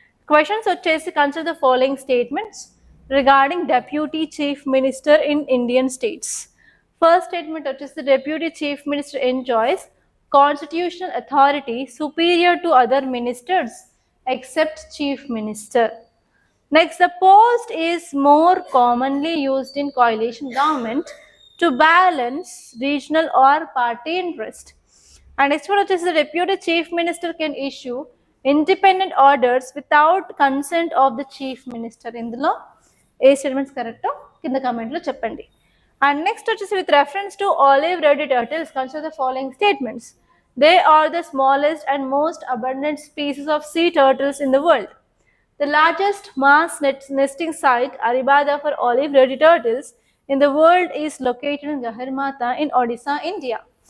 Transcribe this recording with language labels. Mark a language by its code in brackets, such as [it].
[en] questions [te] వచ్చేసి [en] Consider the following statements regarding deputy chief minister in Indian states. First statement [te] వచ్చేసి [en] Deputy chief minister enjoys constitutional authority superior to other ministers except chief minister. Next, the post is more commonly used in coalition government to balance regional or party interest. And next one is the deputy chief minister can issue independent orders without consent of the chief minister. [te] Indulo ఏ statements కరెక్టో కింద కమెంట్లో చెప్పండి. [en] And next [te] వచ్చేసి [en] with reference to olive red turtles, consider the following statements. They are the smallest and most abundant species of sea turtles in the world. The largest mass nesting site, Aribada, for olive red turtles in the world is located in Gahirmata in Odisha, India.